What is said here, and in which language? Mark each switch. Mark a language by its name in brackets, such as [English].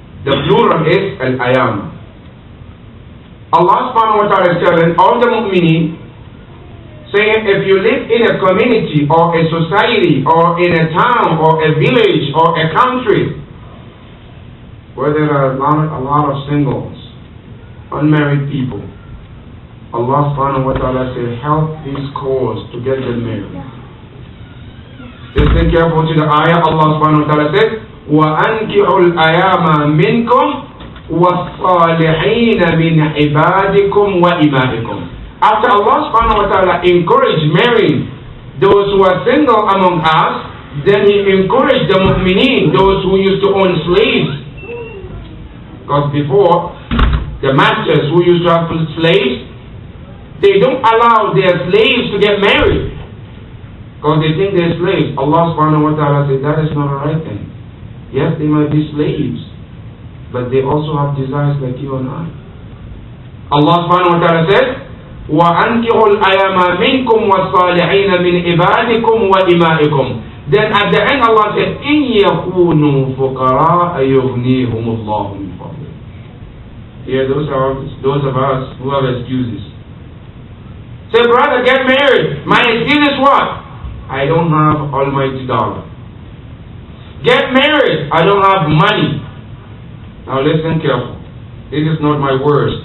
[English] The plural is Al-Ayama. Allah subhanahu wa ta'ala is telling all the mu'mineen, saying, if you live in a community or a society or in a town or a village or a country where there are a lot of singles, unmarried people, Allah subhanahu wa ta'ala says, help this cause to get them married. Listen carefully to the ayah. Allah subhanahu wa ta'ala says, [Arabic] وَأَنْكِحُوا الْأَيَامَ مِنْكُمْ وَالصَّالِحِينَ مِنْ عِبَادِكُمْ وَإِمَائِكُمْ. [English] After Allah subhanahu wa ta'ala encouraged marrying those who are single among us, then He encouraged the mu'mineen, those who used to own slaves. Because before, the masters who used to have slaves, they don't allow their slaves to get married, because they think they're slaves. Allah subhanahu wa ta'ala said that is not a right thing. Yes, they might be slaves, but they also have desires like you and I. Allah subhanahu wa ta'ala says, [Arabic] وَأَنْكِحُوا الْأَيَامَ مِنْكُمْ وَالصَّالِحِينَ مِنْ عِبَادِكُمْ وَإِمَائِكُمْ. [English] Then at the end Allah said, [Arabic] إِنْ يَكُونُوا فُقَرَاءَ يُغْنِيهُمُ اللَّهُ مِنْ فَضْلِهِ. [English] Here, those of us who have excuses. Say, brother, get married. My excuse is what? I don't have almighty dollar. Get married. I don't have money. Now listen carefully. This is not my words.